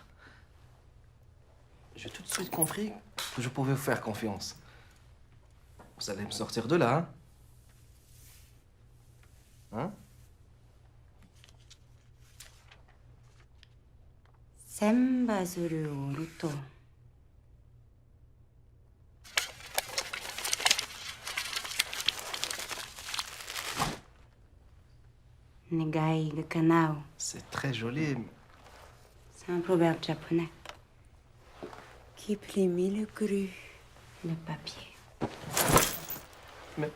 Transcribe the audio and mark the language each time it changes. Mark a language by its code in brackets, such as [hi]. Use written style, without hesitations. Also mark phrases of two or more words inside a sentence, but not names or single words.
[fr] J'ai tout de suite compris que je pouvais vous faire confiance. Vous allez me sortir de là, hein? [ja] 千羽鶴折ると. 願いが叶う. [fr] C'est très joli. C'est un proverbe japonais. Qui plie mille grues, le papier. Mais